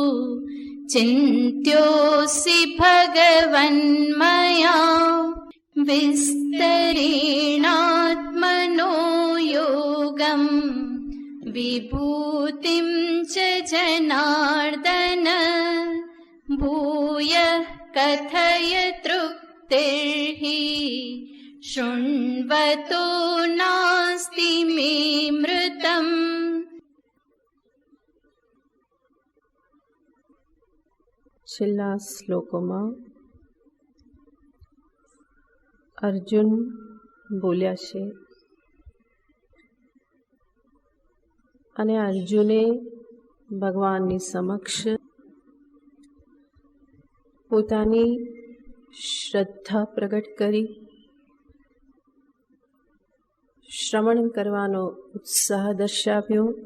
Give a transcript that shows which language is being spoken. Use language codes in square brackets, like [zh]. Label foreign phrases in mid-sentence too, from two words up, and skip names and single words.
[sa] चिन्त्योऽसि भगवन्मया विस्तरेणात्मनो योगम् विभूतिं च जनार्दन भूयः कथय तृप्तिर्हि शृण्वतो नास्ति मे मृतम्। [gu] છેલ્લા શ્લોકોમાં અર્જુન બોલ્યા છે અને અર્જુને ભગવાનની સમક્ષ પોતાની શ્રદ્ધા પ્રગટ કરી, શ્રવણ કરવાનો ઉત્સાહ દર્શાવ્યો,